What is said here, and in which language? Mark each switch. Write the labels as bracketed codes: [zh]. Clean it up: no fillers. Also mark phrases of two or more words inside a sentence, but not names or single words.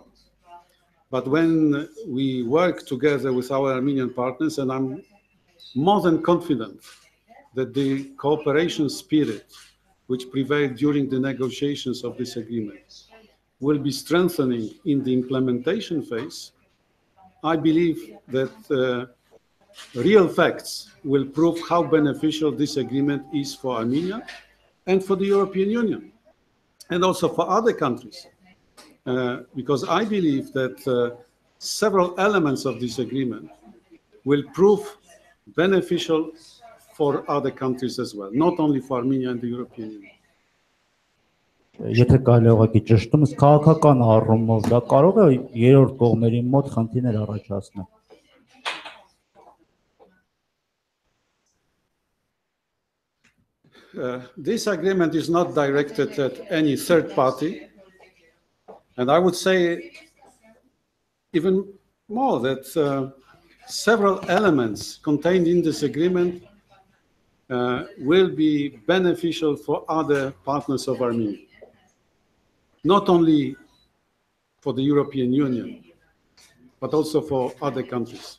[en] But when we work together with our Armenian partners, and I'm more than confident that the cooperation spirit which prevailed during the negotiations of this agreement will be strengthening in the implementation phase, I believe that real facts will prove how beneficial this agreement is for Armenia and for the European Union, and also for other countries. Because I believe that several elements of this agreement will prove beneficial for other countries as well, not only for Armenia and the European Union. [hy] Եթե կարելի ուղղակի ճշտում, քաղաքական առումով դա կարող է երրորդ կողմերի մոտ խնդիրներ առաջացնել։ [en] This agreement is not directed at any third party, and I would say even more that several elements contained in this agreement will be beneficial for other partners of Armenia, not only for the European Union, but also for other countries.